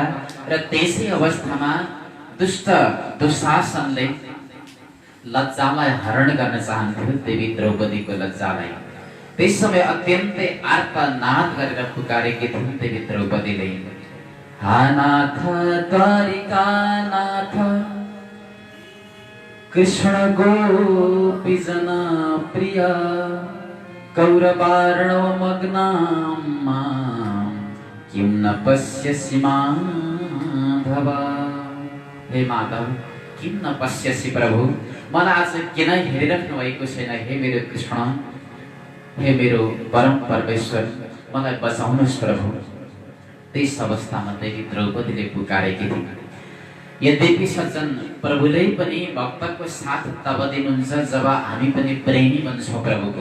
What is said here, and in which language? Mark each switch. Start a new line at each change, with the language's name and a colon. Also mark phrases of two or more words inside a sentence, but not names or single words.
Nepali: र त्यसै अवस्थामा दुष्ट दुशासनले लज्जालाई हरण गर्न चाहन्थ्यो, देवी द्रौपदीको लज्जालाई। त्यस समय अत्यन्तै आर्तनाद गरेर पुकारेकी थिइन् देवी द्रौपदीले,
Sanskrit: हा नाथ द्वारिकानाथ कृष्ण गोपी जना प्रिया कौरवार्णवमग्नां मां किं न पश्यसि माधव।
Nepali: हे माधव,
Sanskrit: किं न पश्यसि
Nepali: प्रभु, मलाई आज किन हेरिराख्नु भएको छैन? हे मेरो कृष्ण, हे मेरो परम परमेश्वर, मलाई बचाउनुहोस् प्रभु। त्यस अवस्थामा देवी द्रौपदीले पुकारेकी थिइन्। यद्यपि सज्जन, प्रभुले पनि भक्तको साथ तब दिनुहुन्छ जब हामी पनि प्रेमी बन्छौँ प्रभुको।